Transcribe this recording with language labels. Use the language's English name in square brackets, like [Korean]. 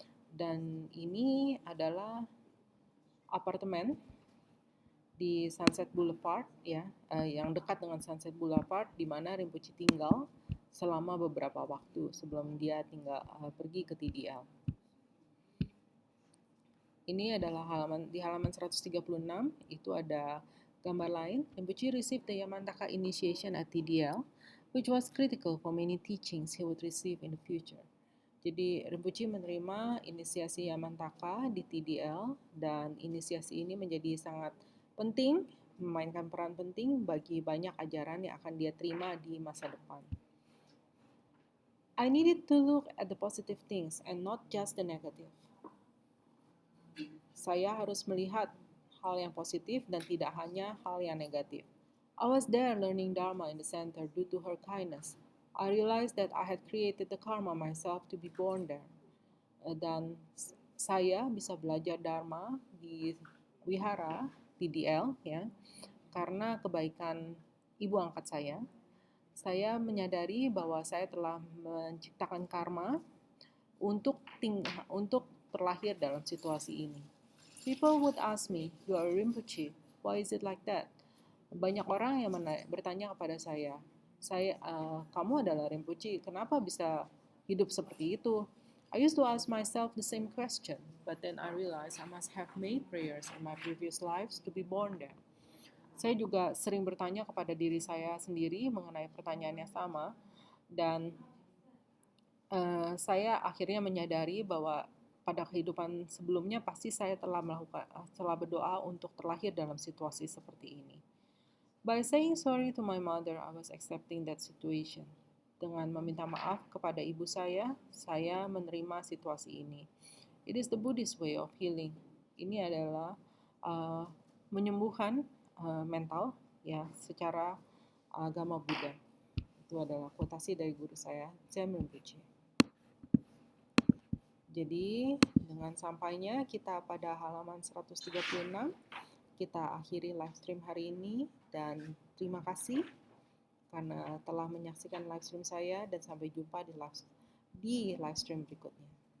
[Indonesian] Dan ini adalah apartemen di Sunset Boulevard, ya, yang dekat dengan Sunset Boulevard, di mana Rinpoche tinggal selama beberapa waktu sebelum dia pergi ke TDL. Ini adalah di halaman 136, itu ada gambar lain. [English] Rinpoche received the Yamantaka initiation at TDL, which was critical for many teachings he would receive in the future. [Indonesian] Jadi Rinpoche menerima inisiasi Yamantaka di TDL, dan inisiasi ini menjadi sangat penting, memainkan peran penting bagi banyak ajaran yang akan dia terima di masa depan. [English] I needed to look at the positive things and not just the negative. [Indonesian] Saya harus melihat hal yang positif dan tidak hanya hal yang negatif. [English] I was there learning Dharma in the center due to her kindness. I realized that I had created the karma myself to be born there. [Indonesian] Dan saya bisa belajar Dharma di wihara TDL, ya, karena kebaikan ibu angkat saya. Saya menyadari bahwa saya telah menciptakan karma untuk terlahir dalam situasi ini. [English] People would ask me, "You are Rinpoche, why is it like that?" [Indonesian] Banyak orang yang bertanya kepada saya, kamu adalah Rinpoche, kenapa bisa hidup seperti itu? [English] I used to ask myself the same question, but then I realized I must have made prayers in my previous lives to be born there. [Indonesian] Saya juga sering bertanya kepada diri saya sendiri mengenai pertanyaan yang sama, dan saya akhirnya menyadari bahwa pada kehidupan sebelumnya pasti saya telah berdoa untuk terlahir dalam situasi seperti ini. [English] By saying sorry to my mother, I was accepting that situation. [Indonesian] Dengan meminta maaf kepada ibu saya menerima situasi ini. [English] It is the Buddhist way of healing. [Indonesian] Ini adalah menyembuhkan mental, ya, secara agama Buddha. Itu adalah quotasi dari guru saya, Sam Rinpoche. Jadi dengan sampainya kita pada halaman 136, kita akhiri live stream hari ini, dan terima kasih karena telah menyaksikan live stream saya, dan sampai jumpa di live stream berikutnya.